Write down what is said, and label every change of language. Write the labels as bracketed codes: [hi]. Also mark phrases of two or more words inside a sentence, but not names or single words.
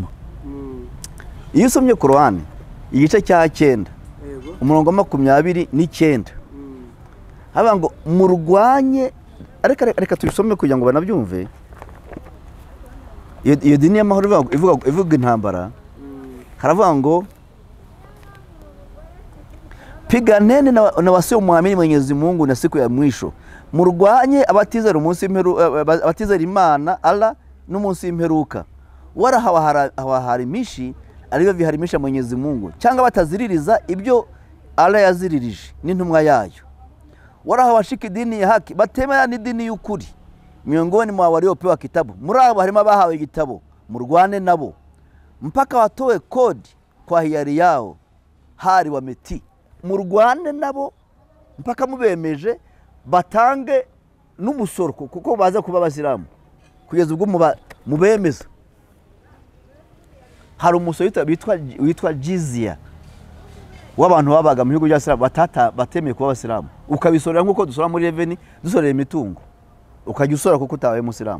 [rw] Iyo usomye Qur'an igice cya 9 umurongo 29 haba ngo murwanye, reka tubisome kugira ngo banabyumve. Iyo dini y'amahoro ivuga intambara, haravuga ngo [sw] piganeni na wasiomwamini Mwenyezi Mungu na siku ya mwisho, [rw] murwanye abatizera abatizera Imana Allah n'umunsi w'imperuka, [sw] wala hawaharimishi alivyo viharimisha Mwenyezi Mungu, [rw] cyangwa bataziririza ibyo Allah yaziririje n'intumwa yayo, [sw] wala hawashiki dini ya haki, [rw] batemera ni dini y'ukuri [sw] miongoni mwa waliopewa kitabu. [rw] Muri abo harimo abahawe igitabo, murwane nabo [sw] mpaka watoe kodi kwa hiari yao hari wa meti [rw] murwane nabo mpaka mubemeje batange n'umusoro kuko baza kuba abasilamu kugeza ubwo mubemeza. hari umusoro witwa jizya w'abantu babaga mu bihugu by'abasilamu batemeye kuba abasilamu, ukabisorera nk'uko dusora muri reveni dusorera imitungo, ukajya usora kuko utabaye musilamu.